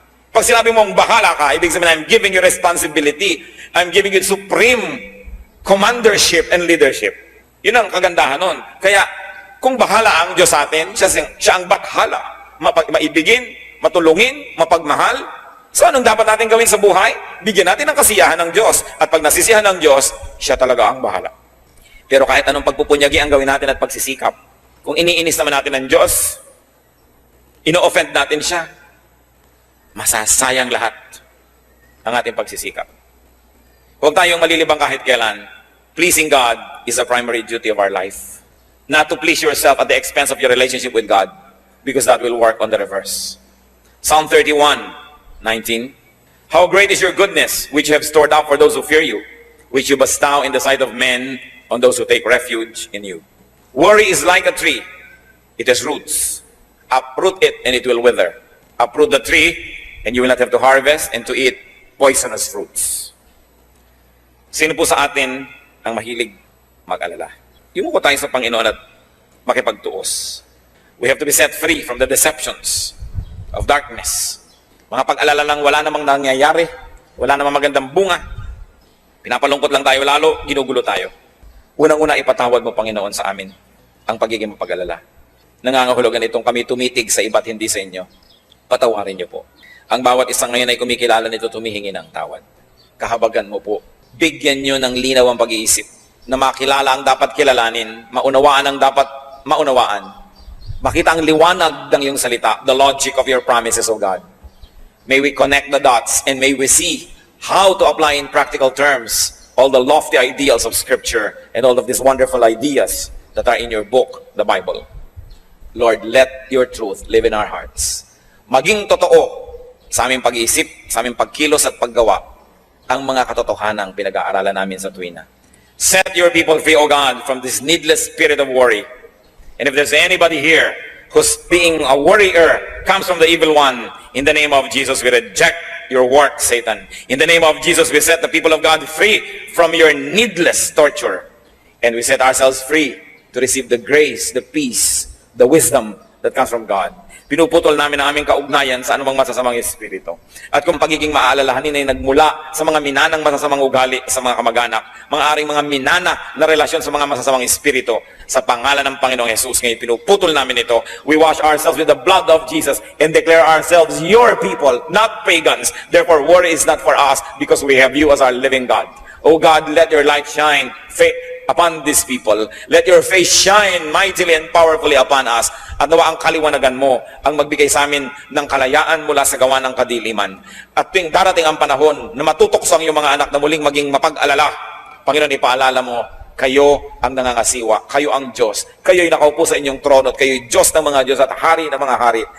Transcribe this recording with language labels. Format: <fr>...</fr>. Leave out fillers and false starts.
<tl>Pag sinabi mong bahala ka, ibig sabihin,</tl> <en>I'm giving you responsibility. I'm giving you supreme commandership and leadership.</en> <tl>Yun ang kagandahan nun. Kaya, kung bahala ang Diyos sa atin, siya ang bakhala. Maibigin, matulungin, mapagmahal. So, anong dapat natin gawin sa buhay? Bigyan natin ng kasiyahan ng Diyos. At pag nasisiyahan ng Diyos, siya talaga ang bahala. Pero kahit anong pagpupunyagi ang gawin natin at pagsisikap, kung iniinis naman natin ng Diyos, ino-offend natin siya, masasayang lahat ang ating pagsisikap. Huwag tayong malilibang kahit kailan.</tl> <en>Pleasing God is a primary duty of our life. Not to please yourself at the expense of your relationship with God, because that will work on the reverse. Psalm 31:19. How great is your goodness, which you have stored up for those who fear you, which you bestow in the sight of men on those who take refuge in you. Worry is like a tree. It has roots. Uproot it and it will wither. Uproot the tree and you will not have to harvest and to eat poisonous fruits.</en> <tl>Sino po sa atin ang mahilig mag-alala? Yumuko tayo sa Panginoon at makipagtuos.</tl> <en>We have to be set free from the deceptions of darkness.</en> <tl>Mga pag-alala lang, wala namang nangyayari, wala namang magandang bunga. Pinapalungkot lang tayo lalo, ginugulo tayo. Unang-una, ipatawad mo, Panginoon, sa amin ang pagiging mapag-alala. Nangangahulugan itong kami tumitig sa iba't hindi sa inyo. Patawarin niyo po. Ang bawat isang ngayon ay kumikilala nito, tumihingi ng tawad. Kahabagan mo po. Bigyan niyo ng linaw ang pag-iisip na makilala ang dapat kilalanin, maunawaan ang dapat maunawaan. Makita ang liwanag ng iyong salita,</tl> <en>the logic of your promises, O God. May we connect the dots and may we see how to apply in practical terms all the lofty ideals of Scripture and all of these wonderful ideas that are in your book, the Bible. Lord, let your truth live in our hearts.</en> <tl>Maging totoo sa aming pag-iisip, sa aming pagkilos at paggawa, ang mga katotohanang pinag-aaralan namin sa tuwina.</tl> <en>Set your people free, O God, from this needless spirit of worry. And if there's anybody here who's being a worrier, comes from the evil one, in the name of Jesus, we reject your work, Satan. In the name of Jesus, we set the people of God free from your needless torture. And we set ourselves free to receive the grace, the peace, the wisdom that comes from God.</en> <tl>Pinuputol namin ang aming kaugnayan sa anumang masasamang espiritu. At kung pagiging maalalahanin ay nagmula sa mga minanang masasamang ugali sa mga kamag-anak, mga aring mga minana na relasyon sa mga masasamang espiritu, sa pangalan ng Panginoong Jesus, ngayon pinuputol namin ito.</tl> <en>We wash ourselves with the blood of Jesus and declare ourselves your people, not pagans. Therefore, worry is not for us because we have you as our living God. O God, let your light shine upon these people. Let your face shine mightily and powerfully upon us.</en> <tl>At nawa ang kaliwanagan mo ang magbigay sa amin ng kalayaan mula sa gawa ng kadiliman. At tuwing darating ang panahon na matutokso ang iyong mga anak na muling maging mapag-alala, Panginoon, ipaalala mo, kayo ang nangangasiwa, kayo ang Diyos, kayo'y nakaupo sa inyong trono, at kayo'y Diyos ng mga Diyos at hari ng mga hari.</tl>